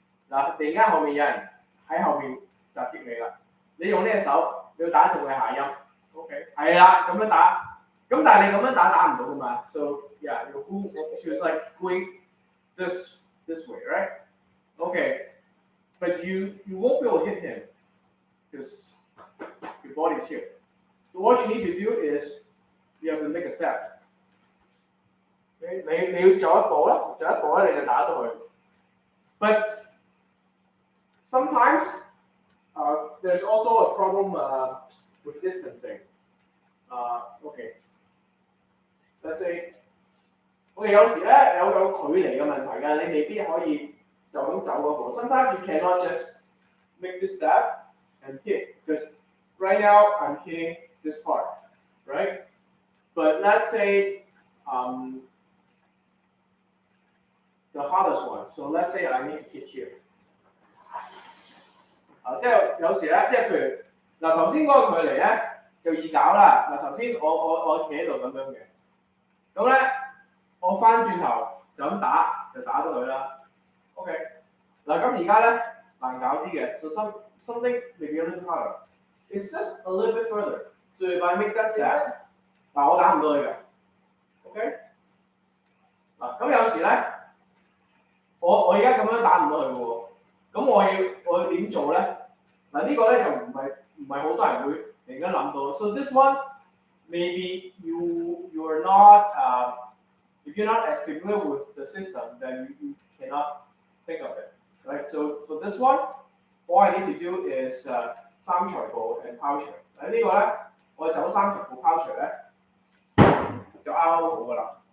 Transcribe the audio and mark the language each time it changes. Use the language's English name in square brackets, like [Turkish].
[Cantonese] 嗱，突然間後面有人喺後面襲擊你啦，你用呢隻手，你要打中佢下音 ，OK， 係啦，咁樣打，咁但係你咁樣打唔到噶嘛 ， [English] so yeah， you was like going this way, right? Okay, but you won't be able to hit him because your body's here. So what you need to do is you have to make a step. [Cantonese] 你要走一步啦，走一步咧你就打到佢。 [English] But sometimes there's also a problem with distancing. Okay, let's say， [Cantonese] 我哋有時咧有距離嘅問題㗎，你未必可以就咁走嗰步。 [English] Sometimes you cannot just make this step and hit because right now I'm hitting this part, right? But let's say the hardest one. So let's say I need to hit here. [Cantonese] 即係有時咧，即係譬如嗱頭先嗰個距離咧就易搞啦。嗱頭先我企喺度咁樣嘅，咁咧我翻轉頭就咁打就打到佢啦。 OK， 嗱咁而家咧難搞啲嘅 ， [English] so something maybe a little harder. It's just a little bit further. So if I make that step， [Cantonese] 嗱我打唔到佢嘅。 OK， 嗱咁有時咧。我而家咁樣打唔到佢嘅喎，咁我要點做咧？嗱呢個咧就唔係好多人會突然間諗到。 [English] So this one maybe you are not if you're not as familiar with the system, then you cannot think of it, right? So this one, all I need to do is 三隨步 and 拋隨。 [Cantonese] 嗱呢個咧我走三隨步拋隨咧就啱好㗎啦。